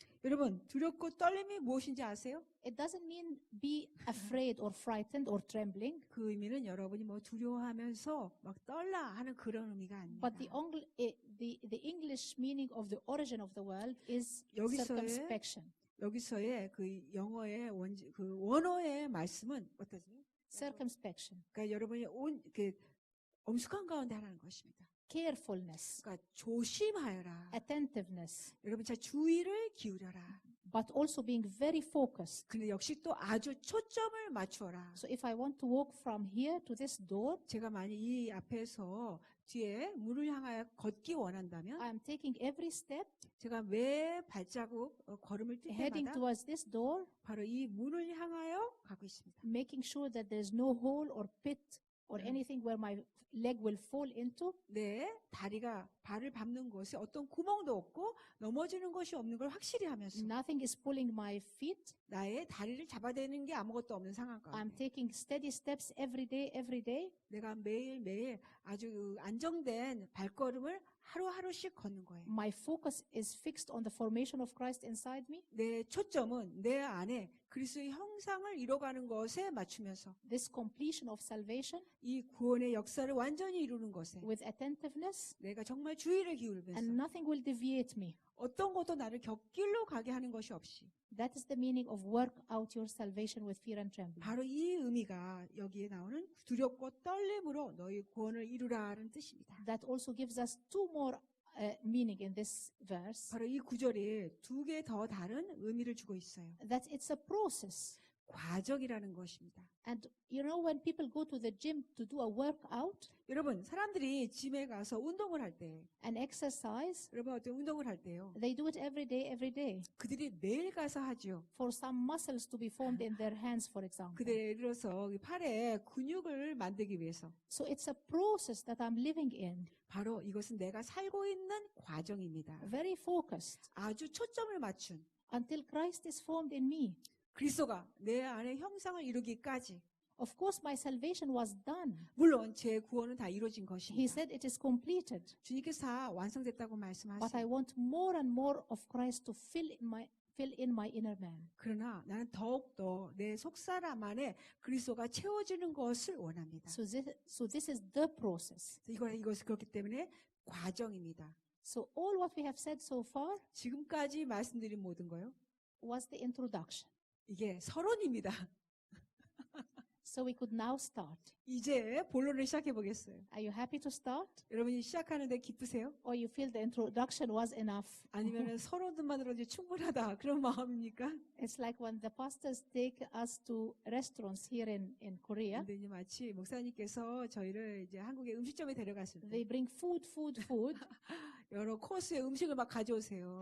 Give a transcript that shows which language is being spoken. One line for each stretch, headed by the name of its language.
Korean: 여러분, 두렵고 떨림이 무엇인지 아세요?
English: It doesn't mean be afraid or frightened or trembling,
Korean: 그 의미는 여러분이 뭐 두려워하면서 막 떨라 하는 그런 의미가 아닙니다.
English: but the English meaning of the origin of the world is
Korean: 여기서의
English: circumspection.
Korean: 여기서의 그 영어의 그 원어의 말씀은 어떠지?
English: Circumspection.
Korean: 그러니까 여러분이 엄숙한 가운데 하라는 것입니다.
English: Carefulness.
Korean: 그러니까 조심하여라.
English: Attentiveness.
Korean: 여러분 잘 주의를 기울여라.
English: But also being very focused.
Korean: 근데 역시 또 아주 초점을 맞추어라.
English: So if I want to walk from here to this door,
Korean: 제가 만약 이 앞에서 뒤에 문을 향하여 걷기 원한다면
English: I am taking every step
Korean: 제가 매 발자국 걸음을 뛸
English: heading
Korean: 때마다
English: towards this door,
Korean: 바로 이 문을 향하여 가고 있습니다.
English: making sure that there is no hole or pit or anything where my leg will fall into.
Korean: 내 다리가 발을 밟는 곳에 어떤 구멍도 없고 넘어지는 것이 없는 걸 확실히 하면서
English: Nothing is pulling my feet.
Korean: 나의 다리를 잡아대는 게 아무것도 없는 상황
English: I'm
Korean: 가운데
English: taking steady steps every day.
Korean: 내가 매일매일 아주 안정된 발걸음을 하루하루씩 걷는 거예요.
English: My focus is fixed on the formation of Christ inside me.
Korean: 내 초점은 내 안에 그리스도의 형상을 이뤄가는 것에 맞추면서
English: This completion of salvation
Korean: 이 구원의 역사를 완전히 이루는 것에
English: with attentiveness,
Korean: 내가 정말 주의를
English: and
Korean: 기울이면서
English: nothing will deviate me.
Korean: 어떤 것도 나를 곁길로 가게 하는 것이 없이
English: That is the meaning of work out your salvation with fear and trembling.
Korean: 바로 이 의미가 여기에 나오는 두렵고 떨림으로 너희 구원을 이루라는 뜻입니다.
English: That also gives us two more meaning in this verse.
Korean: 바로 이 구절이 두 개 더 다른 의미를 주고 있어요.
English: That it's a process.
Korean: 과정이라는 것입니다.
English: And you know when people go to the gym to do a workout,
Korean: 여러분, 사람들이 짐에 가서 운동을 할 때,
English: an exercise,
Korean: 여러분 어떤 운동을 할 때요.
English: they do it every day.
Korean: 그들이 매일 가서 하죠.
English: For some muscles to be formed in their hands, for example.
Korean: 그들의 예를 들어서 팔에 근육을 만들기 위해서.
English: So it's a process that I'm living in.
Korean: 바로 이것은 내가 살고 있는 과정입니다.
English: Very focused
Korean: 아주 초점을 맞춘
English: until Christ is formed in me.
Korean: 그리스도가 내 안에 형상을 이루기까지
English: Of course, my salvation was done.
Korean: 물론 제 구원은 다 이루어진
English: He
Korean: 것입니다.
English: said it is completed.
Korean: 주님께서 다 완성됐다고
English: But I
Korean: 말씀하세요.
English: want more and more of Christ to fill in my inner man.
Korean: 그러나 나는 더욱더 내 속사람 안에 그리스도가 채워지는 것을 원합니다.
English: So this is the process.
Korean: 이것은 그렇기 때문에 과정입니다.
English: So all what we have said so far
Korean: 지금까지 말씀드린 모든 거요.
English: was the introduction.
Korean: 이게 서론입니다.
English: So we could now start.
Korean: 이제 본론을 시작해 보겠어요.
English: Are you happy to start?
Korean: 여러분이 시작하는데 기쁘세요?
English: Or you feel the introduction was enough?
Korean: 아니면 서론만으로도 충분하다 그런 마음입니까?
English: It's like when the pastors take us to restaurants here in Korea.
Korean: 근데 이제 마치 목사님께서 저희를 이제 한국의 음식점에 데려갔을 때
English: They bring food.
Korean: 여러 코스의 음식을 막 가져오세요.